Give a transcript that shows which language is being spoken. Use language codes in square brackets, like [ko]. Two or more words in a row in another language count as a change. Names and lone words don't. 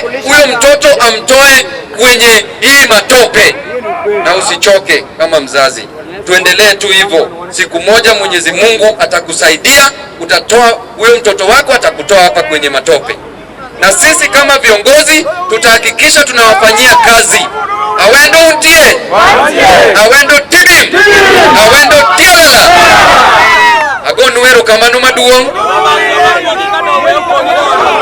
[sw] Huyo mtoto amtoe kwenye hii matope, na usichoke kama mzazi. Tuendelee tu hivyo, siku moja Mwenyezi Mungu atakusaidia, utatoa huyo mtoto wako, atakutoa hapa kwenye matope. Na sisi kama viongozi tutahakikisha tunawafanyia kazi. [luo] Awendo untie, awendo tibi, awendo tiala. Ago nuero kamano maduong'.